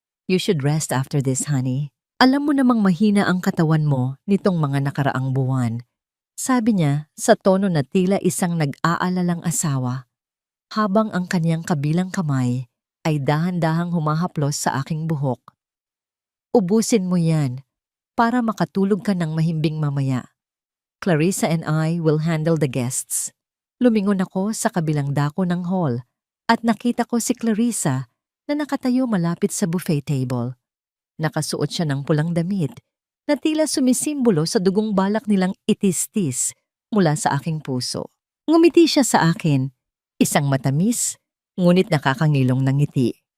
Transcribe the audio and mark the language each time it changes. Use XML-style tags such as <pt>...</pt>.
<en>"You should rest after this, honey.</en> <tl>Alam mo namang mahina ang katawan mo nitong mga nakaraang buwan," sabi niya sa tono na tila isang nag-aalalang asawa, habang ang kanyang kabilang kamay ay dahan-dahang humahaplos sa aking buhok. "Ubusin mo yan para makatulog ka ng mahimbing mamaya.</tl> <en>Clarissa and I will handle the guests."</en> <tl>Lumingon ako sa kabilang dako ng hall at nakita ko si Clarissa na nakatayo malapit sa buffet table. Nakasuot siya ng pulang damit na tila sumisimbolo sa dugong balak nilang itistis mula sa aking puso. Ngumiti siya sa akin, isang matamis, ngunit nakakangilong ng ngiti.</tl>